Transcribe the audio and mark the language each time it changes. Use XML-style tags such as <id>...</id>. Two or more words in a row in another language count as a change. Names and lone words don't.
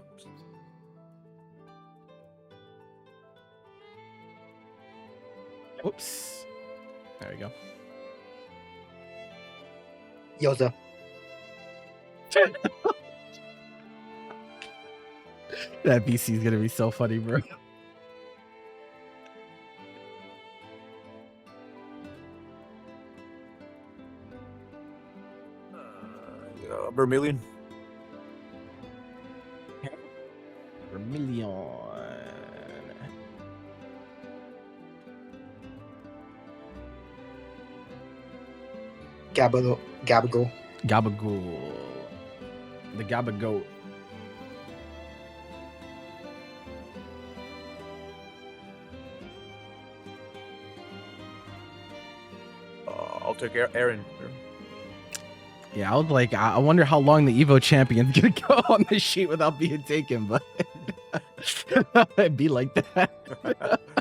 <en>Oops. There we go. Yoza. That BC is gonna be so funny, bro. Vermillion. Vermillion. Gabagool. Gabagool. The Gabagool. I'll take Aaron. Yeah, I was like, I wonder how long the Evo champion's gonna go on the sheet without being taken, but it'd be like that.</en>